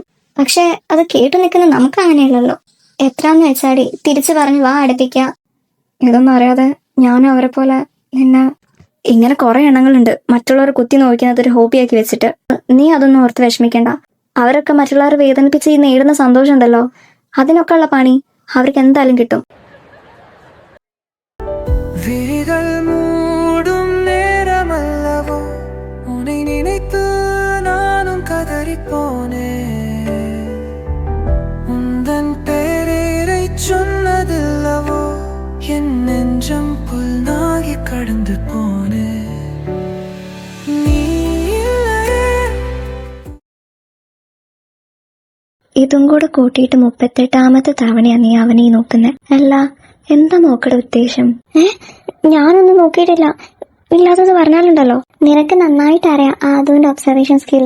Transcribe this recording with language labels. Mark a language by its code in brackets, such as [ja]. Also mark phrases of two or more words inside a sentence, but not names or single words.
[ml] പക്ഷെ അത് കേട്ടു നിൽക്കുന്ന നമുക്ക് അങ്ങനെയല്ലല്ലോ. എത്രാന്ന് വെച്ചാടി തിരിച്ചു പറഞ്ഞ് വാ അടുപ്പിക്കുക. ഇതൊന്നും അറിയാതെ ഞാനും അവരെ പോലെ നിന്നെ ഇങ്ങനെ കുറെ എണ്ണങ്ങളുണ്ട് മറ്റുള്ളവർ കുത്തി നോക്കുന്നത് ഒരു ഹോബിയാക്കി വെച്ചിട്ട്. നീ അതൊന്നും ഓർത്ത് വിഷമിക്കണ്ട. അവരൊക്കെ മറ്റുള്ളവരെ വേദനിപ്പിച്ച് ഈ നേടുന്ന സന്തോഷം ഉണ്ടല്ലോ, അതിനൊക്കെ ഉള്ള പണി അവർക്ക് എന്തായാലും കിട്ടും. [ta] விழிகள் மூடும் நேரமல்லவோ உன்னை நினைத்து நானும் கதறிப்போனேன். உந்தன் பேரை சொன்னதில்லவோ என் நெஞ்சம் புல்நாகி கடந்து போனேன். நீ இல்லையே. [ml] ഇതും കൂടെ കൂട്ടിയിട്ട് 38ാമത്തെ തവണയാണ് നീ അവനെ നോക്കുന്നത്. അല്ല, എന്താ നോക്കട ഉദ്ദേശം? ഞാനൊന്നും നോക്കിയിട്ടില്ല. ഇല്ലാത്തത് പറഞ്ഞാലുണ്ടല്ലോ. നിനക്ക് നന്നായിട്ട് അറിയാം അതുകൊണ്ട് [en] observation skill.